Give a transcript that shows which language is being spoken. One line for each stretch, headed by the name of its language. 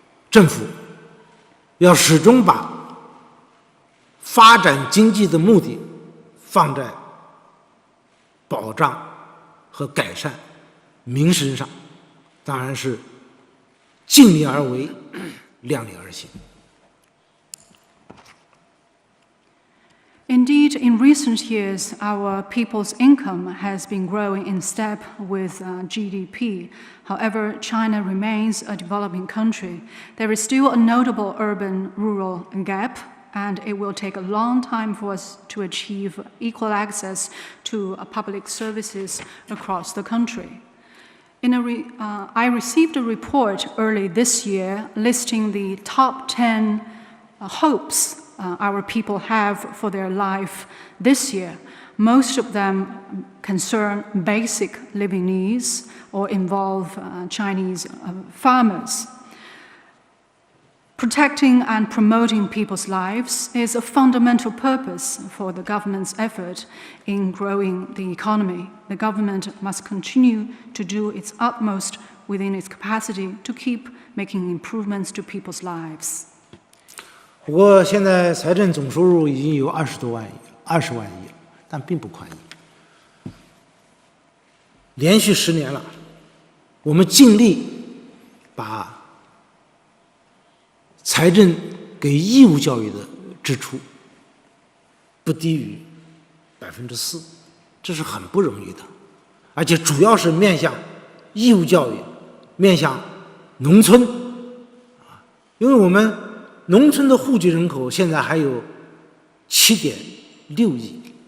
Chinese: 政府要始终把发展经济的目的放在保障和改善民生上，当然是尽力而为，量力而行。
English: Indeed, in recent years, our people's income has been growing in step with GDP. However, China remains a developing country. There is still a notable urban-rural gap, and it will take a long time for us to achieve equal access to public services across the country. I received a report early this year listing the top 10 hopes our people have for their life this year. Most of them concern basic living needs or involve Chinese farmers. Protecting and promoting people's lives is a fundamental purpose for the government's effort in growing the economy. The government must continue to do its utmost within its capacity to keep making improvements to people's lives.
Chinese: 不过现在财政总收入已经有20万亿了，但并不宽裕。连续10年了，我们尽力把财政给义务教育的支出不低于4%，这是很不容易的，而且主要是面向义务教育，面向农村，因为我们农村的户籍人口现在还有7.6亿，